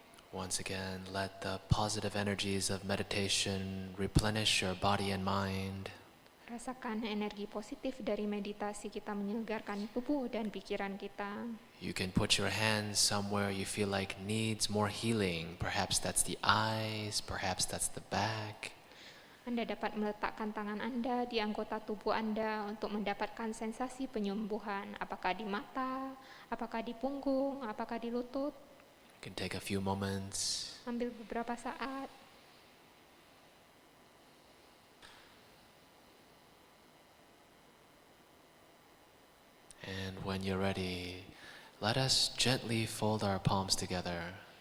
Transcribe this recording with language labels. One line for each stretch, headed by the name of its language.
English: Once again, let the positive energies of meditation replenish your body and mind.
Indonesian: Rasakan energi positif dari meditasi kita menyegarkan tubuh dan pikiran kita.
English: You can put your hands somewhere you feel like needs more healing. Perhaps that's the eyes, perhaps that's the back.
Indonesian: Anda dapat meletakkan tangan Anda di anggota tubuh Anda untuk mendapatkan sensasi penyembuhan, apakah di mata, apakah di punggung, apakah di lutut.
English: You can take a few moments.
Indonesian: Ambil beberapa saat.
English: And when you're ready, let us gently fold our palms together.